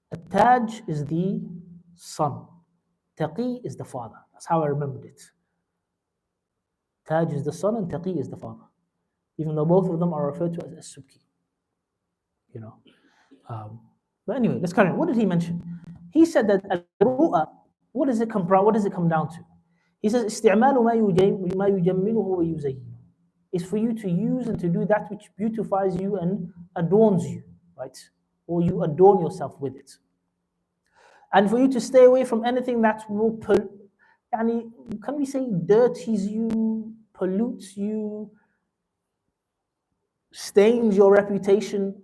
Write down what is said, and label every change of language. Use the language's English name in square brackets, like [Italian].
[English] Taj is the son, Taqi is the father. That's how I remembered it. Taj is the son and Taqi is the father, even though both of them are referred to as Subki. But anyway, let's carry on. What did he mention? He said that al-ru'a, what does it come down to? He says, [Arabic] استعمال ما يجمله ويزينه. [English] Is for you to use and to do that which beautifies you and adorns you, right? Or you adorn yourself with it. And for you to stay away from anything that will, can we say, dirties you, pollutes you, stains your reputation.